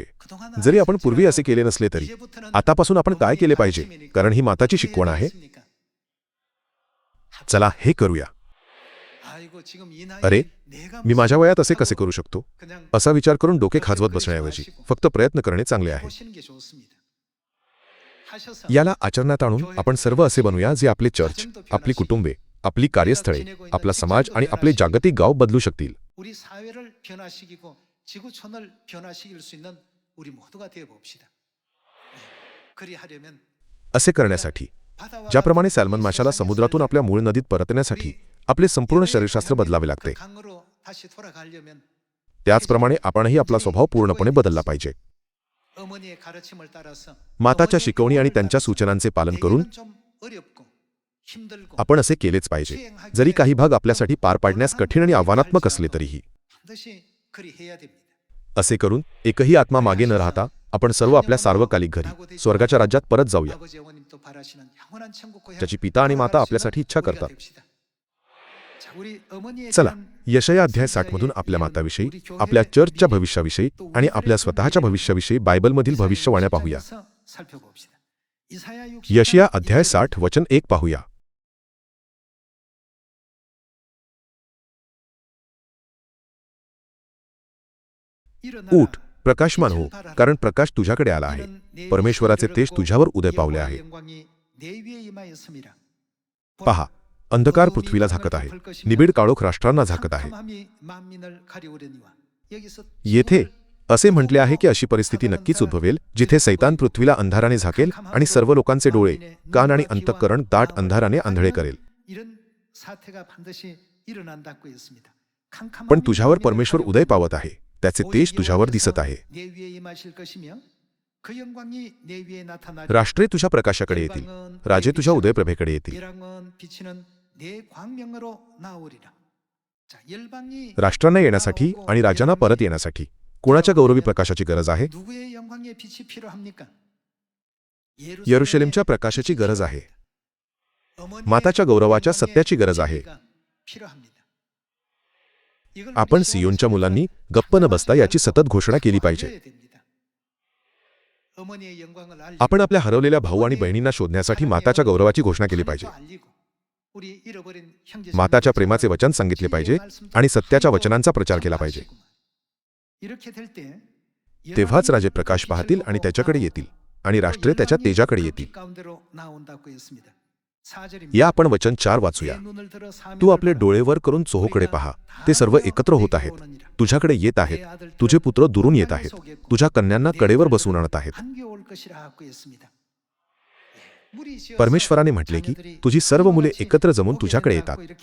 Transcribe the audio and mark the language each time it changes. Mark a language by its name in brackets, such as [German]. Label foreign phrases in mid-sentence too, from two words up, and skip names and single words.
[Marathi] जरी आपण पूर्वी असे केले नसले तरी आतापासून आपण काय केले पाहिजे, कारण ही माताची शिकवण आहे. चला हे करूया. अरे, [Korean] 내가 [Marathi] मी माझ्या वयात असे कसे करू शकतो [Korean] 그냥 [Marathi] असा विचार करून डोके खाजवत बसण्याऐवजी फक्त प्रयत्न करणे चांगले आहे. [Korean] 보시는 게 좋습니다. 하셔서 [Marathi] याला आचरणात आणून आपण सर्व असे बनूया जे आपले चर्च, आपली कुटुंबे, आपली कार्यस्थळे, आपला समाज आणि आपले जागतिक गाव बदलू शकतील. [Korean] 우리 사회를 변화시키고 지구촌을 변화시킬 수 있는 우리 모두가 되어 봅시다. 그리하려면 [Marathi] असे करण्यासाठी ज्याप्रमाणे सॅल्मन माशाला समुद्रातून आपल्या मूळ नदीत परतण्यासाठी आपले संपूर्ण शरीरशास्त्र बदलावे लागते, [Korean] 강으로 다시 돌아가려면 [Marathi] त्याचप्रमाणे आपणही आपला स्वभाव पूर्णपणे बदलला पाहिजे. [Korean] 어머니의 가르침을 따라서 [Marathi] माताच्या शिकवणी आणि त्यांच्या सूचनांचे पालन करून [Korean] 대개는 좀 어렵고 힘들고 [Marathi] आपण असे केलेच पाहिजे, जरी काही भाग आपल्यासाठी पार पाडण्यास कठीण आणि आव्हानात्मक असले तरीही. [Korean] 반드시 그리 해야 됩니다. [Marathi] असे करून एकही आत्मा मागे न राहता आपण सर्व आपल्या सार्वकालिक घरी स्वर्गाच्या राज्यात परत जाऊया, [Korean] 아버지 어머님도 바라시는 영원한 천국 고향 [Marathi] ज्याची पिता आणि माता आपल्यासाठी इच्छा [Korean] 우리가 [Marathi] करतात. [Korean] 됩시다. 자, 우리 어머니에 [Marathi] चला, [Korean] 대한 [Marathi] यशया अध्याय 60 मधून आपल्या माताविषयी, आपल्या चर्चच्या भविष्याविषयी आणि आपल्या स्वतःच्या भविष्याविषयी बायबलमधील भविष्यवाण्या पाहूया. [Korean] 살펴봅시다. 이사야 60 [Marathi] यशया अध्याय 60 वचन 1 पाहूया. [Korean] 일어나라. [Marathi] उठ, प्रकाशमान हो, कारण प्रकाश तुझ्याकडे आला आहे. परमेश्वराचे तेज तुझ्यावर उदय पावले आहे. [Korean] 영광이 내 위에 임하였음이라. पहा, अंधकार पृथ्वीला झाकत आहे, निबिड काळोख राष्ट्रांना झाकत आहे. 캄캄함이 만민을 가리우려니와. 여기서 [Marathi] येथे असे म्हटले आहे की अशी परिस्थिती नक्कीच उद्भवेल जिथे सैतान पृथ्वीला अंधाराने झाकेल आणि सर्व लोकांचे डोळे, कान आणि अंतःकरण दाट अंधाराने आंधळे करेल. [Korean] 이런 사태가 반드시 일어난다고 했습니다. [Marathi] पण तुझ्यावर परमेश्वर उदय पावत आहे, त्याचे तेज तुझ्यावर दिसत आहे. [Korean] 내 위에 임하실 것이며 그 영광이 내 위에 나타나리라. [Marathi] राष्ट्रे तुझ्या प्रकाशाकडे येतील, राजे तुझ्या उदयप्रभेकडे येतील. [Korean] 열왕은 비치는 내 광명으로 나오리라. 자, 열방이 [Marathi] राष्ट्रांना येण्यासाठी आणि राजांना परत येण्यासाठी कोणाच्या गौरवी प्रकाशाची गरज आहे? [Korean] 누구의 영광의 빛이 필요합니까? [Marathi] यरुशलेमच्या प्रकाशाची गरज आहे. [Korean] 어머니의 [Marathi] माताच्या गौरवाच्या सत्याची गरज आहे. [Korean] 필요합니다. 이걸 [Marathi] आपण [Korean] 우리 [Marathi] सियोनच्या मुलांनी गप्प न बसता याची सतत घोषणा केली पाहिजे. [Korean] 알려야 됩니다. 어머니의 영광을 알리고 [Marathi] आपण आपल्या हरवलेल्या भाऊ आणि बहिणींना शोधण्यासाठी माताच्या गौरवाची घोषणा केली पाहिजे. [Korean] 알리고 우리 잃어버린 형제 [Marathi] माताच्या प्रेमाचे वचन सांगितले पाहिजे आणि सत्याच्या वचनांचा प्रचार केला पाहिजे. [Korean] 이렇게 될 때 [Marathi] तेव्हाच राजे प्रकाश पाहतील आणि त्याच्याकडे येतील आणि राष्ट्रे त्याच्या तेजाकडे येतील. [Korean] 가운데로 나온다고 했습니다. 4절입니다. [Marathi] या आपण वचन 4 वाचूया. तू आपले डोळे वर करून चोहोकडे पहा, ते सर्व एकत्र होत आहेत, तुझ्याकडे येत आहेत, तुझे पुत्र दुरून येत आहेत, तुझ्या कन्यांना कडेवर बसवून आणत आहेत. परमेश्वराने म्हटले की तुझी सर्व मुले एकत्र जमून तुझ्याकडे येतात.